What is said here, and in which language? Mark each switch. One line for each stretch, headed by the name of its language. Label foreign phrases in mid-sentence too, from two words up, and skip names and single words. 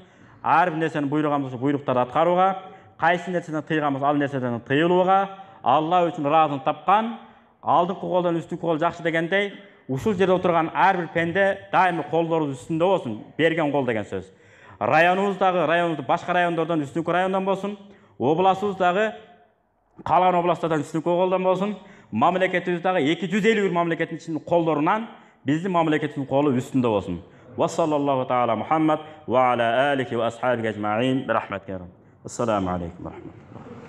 Kyrgyz: Ар бир нерсени буйруган болсо буйруктарды аткарууга, кайсы нерседен тыйган болсо ал нерседен тыйылууга, Алла үчүн ыраазын тапкан, алдыңкы колдон үстүнкү кол жакшы дегендей, ушул жерде отурган ар бир пенде дайыма колдорубуз үстүндө болсун. Берген кол деген сөз. Районубузду башка райондордон үстүнкү райондон болсун, областыбыздагы калган областтардан үстүнкү колдон болсун. Мамлекетибиздагы 251 мамлекеттин ичинин колдорунан биздин мамлекеттин колу үстүндө болсун.
Arabic: وصلى الله تعالى محمد وعلى آله وأصحابه أجمعين. Бирахматика. السلام عليكم ورحمة الله.